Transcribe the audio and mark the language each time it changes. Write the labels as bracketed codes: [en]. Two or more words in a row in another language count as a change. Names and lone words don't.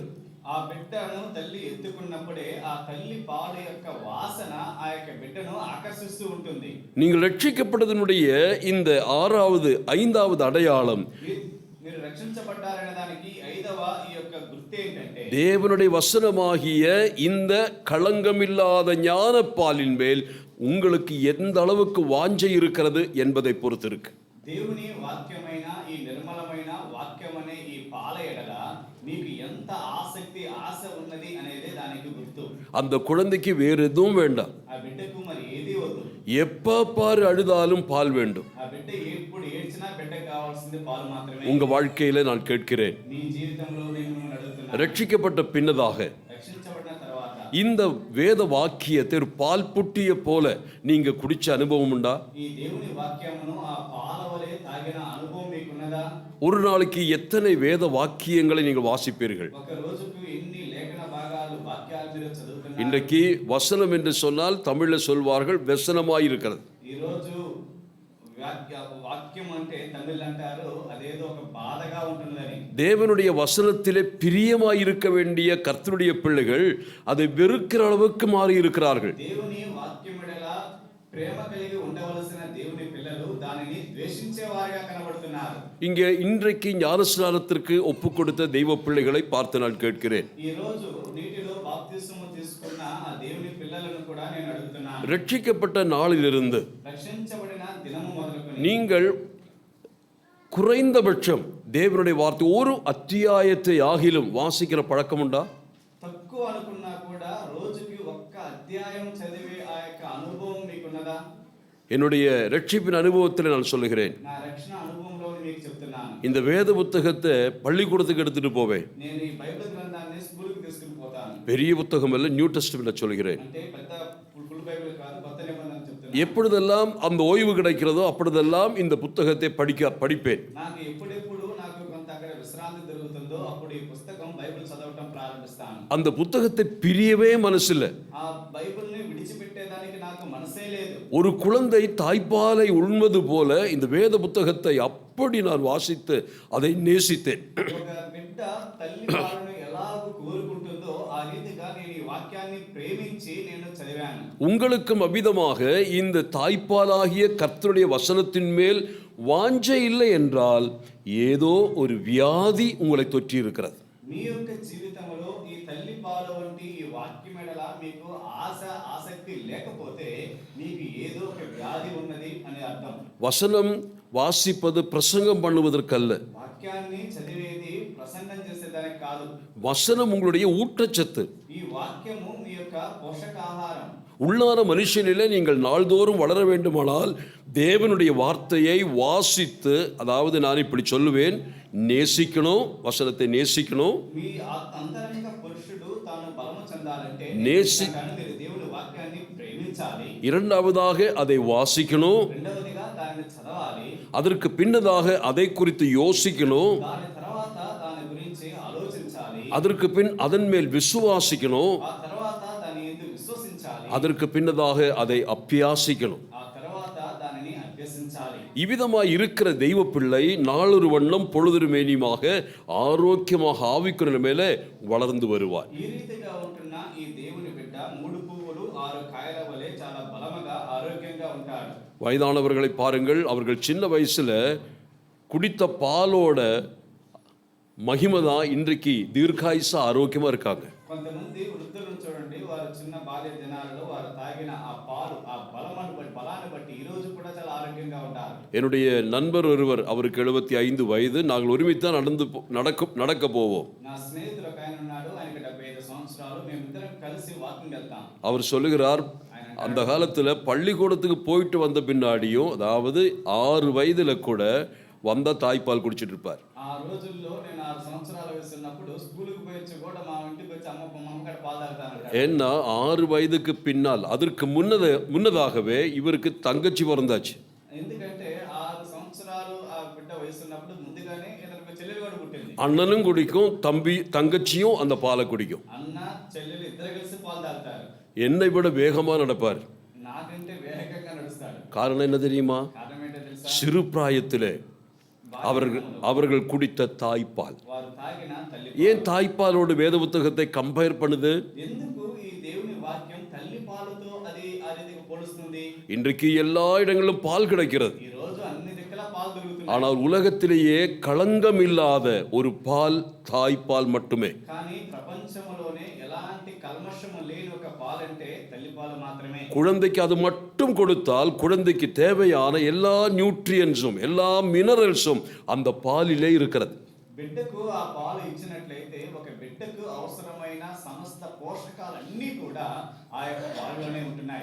[te] ఆ బిడ్డను తల్లి ఎత్తుకున్నప్పుడే ఆ తల్లి పాల యొక్క వాసన ఆ యొక్క బిడ్డను ఆకర్షిస్తూ ఉంటుంది. [ta] நீங்கள் ரட்சிக்கப்பட்டதனுடைய இந்த ஐந்தாவது அடையாளம் [te] మీరు రక్షించబడ్డారనే దానికి ఐదవ ఈ యొక్క గుర్తు ఏంటంటే [ta] தேவனுடைய வசனமாகிய இந்த களங்கமில்லாத ஞானப்பாலின் மேல் உங்களுக்கு எந்த அளவுக்கு வாஞ்சை இருக்கிறது என்பதை பொறுத்து இருக்கு. [te] దేవుని వాక్యమైన ఈ నిర్మలమైన వాక్యమనే ఈ పాల ఎడల మీకు ఎంత ఆశ ఉన్నది అనేది దానికి గుర్తు. [ta] அந்த குழந்தைக்கு வேறு எதுவும் வேண்டாம். [te] ఆ బిడ్డకు మరి ఏది వద్దు. [ta] எப்ப பாரு அழுதாலும் பால் வேண்டும். [te] ఆ బిడ్డ ఎప్పుడు ఏడ్చినా బిడ్డకు కావాల్సింది పాలు మాత్రమే. [ta] உங்க வாழ்க்கையில நான் கேட்கிறேன், [te] నీ జీవితంలో నేను అడుగుతున్నాను, [ta] ரட்சிக்கப்பட்ட பின்னதாக [te] రక్షించబడిన తర్వాత [ta] இந்த வேத வாக்கியத்தை ஒரு பால் புட்டிய போல நீங்க குடிச்ச அனுபவம் உண்டா? [te] ఈ దేవుని వాక్యమును ఆ పాల వలె తాగిన అనుభవం మీకున్నదా? [ta] ஒரு நாளைக்கு எத்தனை வேத வாக்கியங்களை நீங்கள் வாசிப்பீர்கள்? [te] ఒక రోజుకు ఎన్ని లేఖన భాగాలు వాక్యాలు మీరు చదువుతున్నారు? [ta] இன்றைக்கு வசனம் என்று சொன்னால் தமிழில் சொல்வார்கள் వ్యసనமாய் இருக்கிறது. [te] ఈ రోజు వాక్యం అంటే తమిళ్ అంటారు అదేదో ఒక బాధగా ఉంటుందని. [ta] தேவனுடைய வசனத்திலே பிரியமாய் இருக்க வேண்டிய கர்த்தருடைய பிள்ளைகள் அதை வெறுக்கிற அளவுக்கு மாறி இருக்கிறார்கள். [te] దేవుని వాక్యముడల ప్రేమ కలిగి ఉండవలసిన దేవుని పిల్లలు దాని దానిని ద్వేషించే వారిగా కనబడుతున్నారు. [ta] இங்கே இன்றைக்கு ஞானஸ்நானத்திற்கு ஒப்பு கொடுத்த தெய்வ பிள்ளைகளை பார்த்து நான் கேட்கிறேன். [te] ఈ రోజు నీటిలో బాప్తిస్మము తీసుకున్న ఆ దేవుని పిల్లలను కూడా నేను అడుగుతున్నాను. [ta] ரட்சிக்கப்பட்ட நாளிலிருந்து [te] రక్షించబడిన దినము మొదలుకొని [ta] நீங்கள் குறைந்தபட்சம் தேவனுடைய வார்த்தை ஒரு அத்தியாயத்தை ஆகிலும் வாசிக்கிற பழக்கம் உண்டா? [te] తక్కువ అనుకున్నా కూడా రోజుకి ఒక్క అధ్యాయం చదివే ఆ యొక్క అనుభవం మీకున్నదా? [ta] என்னுடைய ரட்சிப்பின் அனுபவத்தில் நான் சொல்லுகிறேன். [te] నా రక్షణ అనుభవంలో మీకు చెప్తున్నాను. [ta] இந்த வேத புத்தகத்தை பள்ளிக்கூடத்துக்கு எடுத்துட்டு போவேன். [te] నేను ఈ బైబిల్ గ్రంథాన్ని స్కూల్కి తీసుకుని పోతాను. [ta] பெரிய புத்தகம் அல்ல, [en] New Testament [ta] சொல்கிறேன். [te] అంటే పెద్ద ఫుల్ బైబిల్ కాదు, కొత్త నిబంధన చెప్తున్నాను. [ta] எப்பொழுதெல்லாம் அந்த ஓய்வு கிடைக்கிறதோ அப்பொழுதெல்லாம் இந்த புத்தகத்தை படிப்பேன். [te] నాకు ఎప్పుడెప్పుడు నాకు కొంత అక్కడ విశ్రాంతి దొరుకుతుందో అప్పుడు ఈ పుస్తకం బైబిల్ చదవటం ప్రారంభిస్తాను. [ta] அந்த புத்தகத்தை பிரியவே மனசில்ல. [te] ఆ బైబిల్ని విడిచిపెట్టేదానికి నాకు మనసే లేదు. [ta] ஒரு குழந்தை தாய்ப்பாலை உண்பது போல இந்த வேத புத்தகத்தை அப்படி நான் வாசித்து அதை நேசித்தேன். [te] ఒక బిడ్డ తల్లి పాలను ఎలాగూ కోరుకుంటుందో ఆ రీతిగా నేను ఈ వాక్యాన్ని ప్రేమించి నేను చదివాను. [ta] உங்களுக்கும் அவ்விதமாக இந்த தாய்ப்பாலாகிய கர்த்தருடைய வசனத்தின் மேல் வாஞ்சை இல்லை என்றால் ஏதோ ஒரு வியாதி உங்களை தொற்றி இருக்கிறது. [te] మీ యొక్క జీవితంలో ఈ తల్లి పాలు వంటి ఈ వాక్యం ఎడల మీకు ఆసక్తి లేకపోతే మీకు ఏదో ఒక వ్యాధి ఉన్నది అని అర్థం. [ta] வசனம் வாசிப்பது பிரசங்கம் பண்ணுவதற்கல்ல. [te] వాక్యాన్ని చదివేది ప్రసంగం చేసేదానికి కాదు. [ta] வசனம் உங்களுடைய ஊட்டச்சத்து. [te] ఈ వాక్యము మీ యొక్క పోషకాహారం. [ta] உள்ளான மனுஷனிலே நீங்கள் நாள்தோறும் வளர வேண்டுமானால் தேவனுடைய வார்த்தையை வாசித்து, அதாவது நான் இப்படி சொல்லுவேன், நேசிக்கணும், வசனத்தை நேசிக்கணும். [te] మీ అంతరంగ పురుషుడు తాను బలము చెందాలంటే మీరు దేవుని వాక్యాన్ని ప్రేమించాలి. [ta] இரண்டாவதாக அதை வாசிக்கணும். [te] రెండవదిగా దానిని చదవాలి. [ta] அதற்கு பின்னதாக அதை குறித்து யோசிக்கணும். [te] దాని తర్వాత దాని గురించి ఆలోచించాలి. [ta] அதற்கு பின் அதன் மேல் விசுவாசிக்கணும். [te] ఆ తర్వాత దాని యందు విశ్వసించాలి. [ta] அதற்கு பின்னதாக அதை அபியாசிக்கணும். [te] ఆ తర్వాత దానిని అభ్యసించాలి. [ta] இவ்விதமாய் இருக்கிற தெய்வ பிள்ளை நாளொரு வண்ணம் பொழுதொரு மேனியுமாக ஆரோக்கியமாக ஆவிக்குரிய மேலே வளர்ந்து வருவார். [te] ఈ రీతిగా ఉంటున్న ఈ దేవుని బిడ్డ 3 పువ్వులు 6 కాయల వలె చాలా బలముగా ఆరోగ్యంగా ఉంటాడు. [ta] வயதானவர்களை பாருங்கள், அவர்கள் சின்ன வயசுல குடித்த பாலோட மகிமைதான் இன்றைக்கு தீர்க்காயுசா ஆரோக்கியமா இருக்காங்க. [te] కొంతమంది వృద్ధులను చూడండి, వారు చిన్న బాల్య దినాలలో వారు తాగిన ఆ పాలు ఆ బలాన్ని బట్టి ఈ రోజు కూడా చాలా ఆరోగ్యంగా ఉంటారు. [ta] என்னுடைய நண்பர் ஒருவர், அவருக்கு 75 வயது, நாங்கள் ஒருமித்தான் நடக்க போவோம். [te] నా స్నేహితుడు ఒక ఆయన ఉన్నాడు, ఆయనకి 75 సంవత్సరాలు, మేమిద్దరం కలిసి వాకింగ్ వెళ్తాం. [ta] அவர் சொல்லுகிறார், அந்த காலத்துல பள்ளிக்கூடத்துக்கு போயிட்டு வந்த பின்னாடியும், அதாவது 6 வயதுல கூட வந்த தாய்ப்பால் குடிச்சிட்டு இருப்பார். [te] ఆ రోజుల్లో నేను 6 సంవత్సరాల వయసు ఉన్నప్పుడు స్కూలుకు పోయి వచ్చి కూడా మా ఇంటికి వచ్చి అమ్మకడ పాలు తాగుతాను. [ta] ஏன்னா 6 வயதுக்கு பின்னால், அதற்கு முன்னதாகவே இவருக்கு தங்கச்சி பிறந்தாச்சு. [te] ఎందుకంటే 6 సంవత్సరాలు ఆ బిడ్డ వయసు ఉన్నప్పుడు ముందుగానే ఇతనికి చెల్లెలు కూడా పుట్టింది. [ta] அண்ணனும் குடிக்கும், தங்கச்சியும் அந்த பாலை குடிக்கும். [te] అన్న చెల్లెలు ఇద్దరు కలిసి పాలు తాగుతారు. [ta] என்னை விட வேகமா நடப்பார். [te] నాకంటే వేగంగా నడుస్తాడు. [ta] காரணம் என்ன தெரியுமா? [te] కారణం ఏంటో తెలుసా? [ta] சிறு பிராயத்திலே அவர்கள் குடித்த தாய்ப்பால். [te] వారు తాగిన తల్లి. [ta] ஏன் தாய்ப்பாலோடு வேத புத்தகத்தை கம்பேர் பண்ணுது? [te] ఎందుకు ఈ దేవుని వాక్యం తల్లి పాలతో అది ఆ రీతిగా పోలుస్తుంది? [ta] இன்றைக்கு எல்லா இடங்களிலும் பால் கிடைக்கிறது. [te] ఈ రోజు అన్ని దిక్కుల పాలు దొరుకుతుంది. [ta] ஆனால் உலகத்திலேயே களங்கம் இல்லாத ஒரு பால் தாய்ப்பால் மட்டுமே. [te] కానీ ప్రపంచంలోనే ఎలాంటి కల్మషము లేని ఒక పాలంటే తల్లి పాలు మాత్రమే. [ta] குழந்தைக்கு அது மட்டும் கொடுத்தால் குழந்தைக்கு தேவையான எல்லா நியூட்ரியன்ஸும் எல்லா மினரல்ஸும் அந்த பாலிலே இருக்கிறது. [te] బిడ్డకు ఆ పాలు ఇచ్చినట్లయితే ఒక బిడ్డకు అవసరమైన సమస్త పోషకాలన్నీ కూడా ఆ యొక్క పాలులోనే ఉంటున్నాయి.